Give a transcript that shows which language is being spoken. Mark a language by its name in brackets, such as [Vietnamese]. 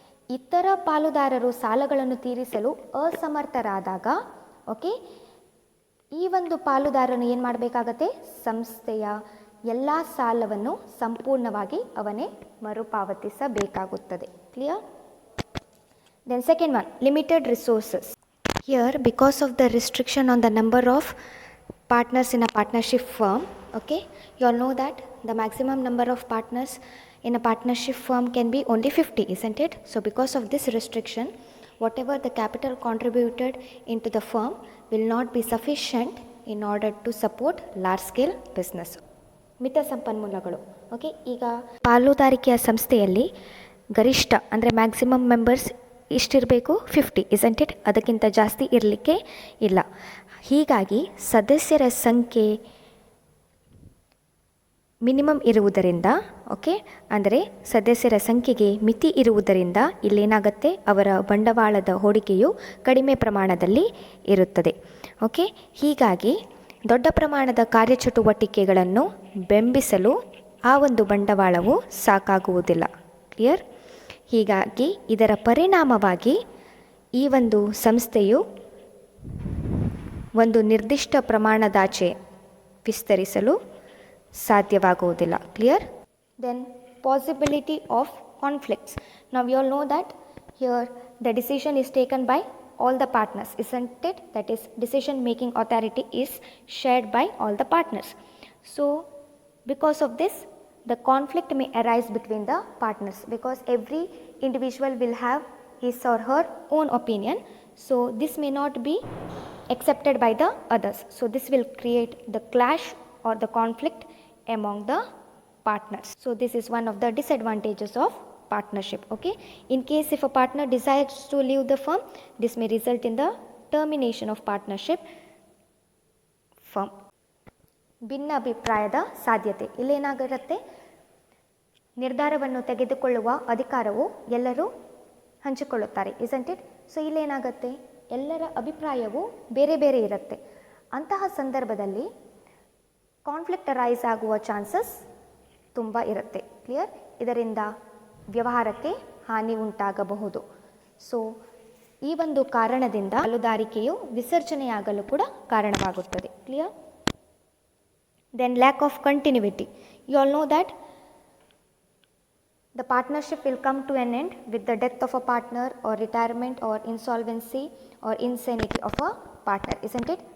[Kannada] ಇತರ ಪಾಲುದಾರರು ಸಾಲಗಳನ್ನು ತೀರಿಸಲು ಅಸಮರ್ಥರಾದಾಗ ಓಕೆ ಈ ಒಂದು ಪಾಲುದಾರನು ಏನು ಮಾಡಬೇಕಾಗತ್ತೆ? ಸಂಸ್ಥೆಯ ಎಲ್ಲ ಸಾಲವನ್ನು ಸಂಪೂರ್ಣವಾಗಿ ಅವನೇ ಮರುಪಾವತಿಸಬೇಕಾಗುತ್ತದೆ. [English] Clear? Then second one, limited resources. Here because of the restriction on the number of partners in a partnership firm, okay, you all know that the maximum number of partners in a partnership firm can be only 50, isn't it? So because of this restriction, whatever the capital contributed into the firm will not be sufficient in order to support large scale business. [Kannada] ಮಿತ ಸಂಪನ್ಮೂಲಗಳು. Okay, ಈಗ ಪಾಲುದಾರಿಕೆಯ ಸಂಸ್ಥೆಯಲ್ಲಿ ಗರಿಷ್ಠ ಅಂದರೆ maximum members ಇಷ್ಟಿರಬೇಕು, 50, [English] isn't it? [Kannada] ಅದಕ್ಕಿಂತ ಜಾಸ್ತಿ ಇರಲಿಕ್ಕೆ ಇಲ್ಲ. ಹೀಗಾಗಿ ಸದಸ್ಯರ ಸಂಖ್ಯೆ ಮಿನಿಮಮ್ ಇರುವುದರಿಂದ ಓಕೆ ಅಂದರೆ ಸದಸ್ಯರ ಸಂಖ್ಯೆಗೆ ಮಿತಿ ಇರುವುದರಿಂದ ಇಲ್ಲೇನಾಗುತ್ತೆ? ಅವರ ಬಂಡವಾಳದ ಹೂಡಿಕೆಯು ಕಡಿಮೆ ಪ್ರಮಾಣದಲ್ಲಿ ಇರುತ್ತದೆ. ಓಕೆ, ಹೀಗಾಗಿ ದೊಡ್ಡ ಪ್ರಮಾಣದ ಕಾರ್ಯಚಟುವಟಿಕೆಗಳನ್ನು ಬೆಂಬಲಿಸಲು ಆ ಒಂದು ಬಂಡವಾಳವು ಸಾಕಾಗುವುದಿಲ್ಲ. ಕ್ಲಿಯರ್? ಹೀಗಾಗಿ ಇದರ ಪರಿಣಾಮವಾಗಿ ಈ ಒಂದು ಸಂಸ್ಥೆಯು ಒಂದು ನಿರ್ದಿಷ್ಟ ಪ್ರಮಾಣದಾಚೆ ವಿಸ್ತರಿಸಲು ಸಾಧ್ಯವಾಗುವುದಿಲ್ಲ. Clear? [English] Then possibility of conflicts. [Kannada] ನಾವು [English] You all know that here the decision is taken by all the partners, isn't it? That is, decision making authority is shared by all the partners. So because of this the conflict may arise between the partners because every individual will have his or her own opinion. So this may not be accepted by the others. So this will create the clash or the conflict among the partners. So this is one of the disadvantages of partnership. Okay, in case if a partner decides to leave the firm, this may result in the termination of partnership firm. [Kannada] ಭಿನ್ನ ಅಭಿಪ್ರಾಯದ ಸಾಧ್ಯತೆ. ಇಲ್ಲೇನಾಗಿರುತ್ತೆ? ನಿರ್ಧಾರವನ್ನು ತೆಗೆದುಕೊಳ್ಳುವ ಅಧಿಕಾರವು ಎಲ್ಲರೂ ಹಂಚಿಕೊಳ್ಳುತ್ತಾರೆ, [English] isn't it? [Kannada] So ಇಲ್ಲೇನಾಗುತ್ತೆ? ಎಲ್ಲರ ಅಭಿಪ್ರಾಯವು ಬೇರೆ ಬೇರೆ ಇರುತ್ತೆ. ಅಂತಹ ಸಂದರ್ಭದಲ್ಲಿ ಕಾನ್ಫ್ಲಿಕ್ಟ್ ಅರೈಸ್ ಆಗುವ ಚಾನ್ಸಸ್ ತುಂಬ ಇರುತ್ತೆ. ಕ್ಲಿಯರ್? ಇದರಿಂದ ವ್ಯವಹಾರಕ್ಕೆ ಹಾನಿ ಉಂಟಾಗಬಹುದು. ಸೊ ಈ ಒಂದು ಕಾರಣದಿಂದ ಪಾಲುದಾರಿಕೆಯು ವಿಸರ್ಜನೆಯಾಗಲು ಕೂಡ ಕಾರಣವಾಗುತ್ತದೆ. [English] Clear? Then lack of continuity. You all know that the partnership will come to an end with the death of a partner or retirement or insolvency or insanity of a partner, isn't it?